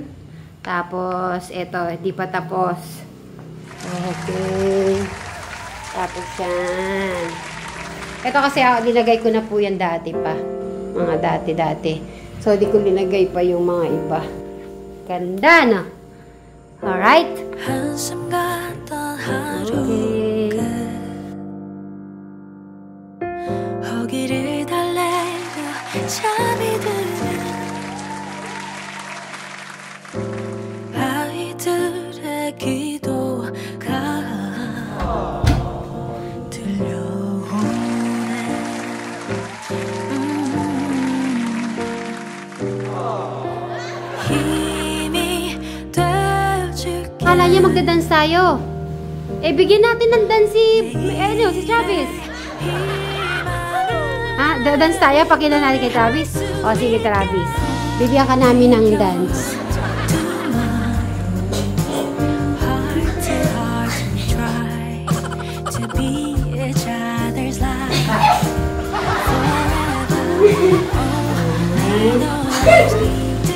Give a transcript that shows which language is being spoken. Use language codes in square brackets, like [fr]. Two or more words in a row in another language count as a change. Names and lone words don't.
[tl] Tapos ito, di pa tapos. Okay. Tapos yan. Ito kasi linagay ko na po yan dati pa. Mga dati-dati. So, di ko linagay pa yung mga iba. Ganda, no? Alright? [ko] 한숨 같던 하루 [tl] Okay. [ko] 끝 허기를 달래며 잠이 드는 아이들의 기도가 들려오네 힘이 되어줄게 [tl] Kala niya magdadance tayo. Eh, bigyan natin ng dance si Travis. Ha? Dance tayo? Pakilala natin kay Travis? O, sige Travis. Bigyan ka namin ng dance. [en] Heart to heart we try to be each other's life forever. sometimes need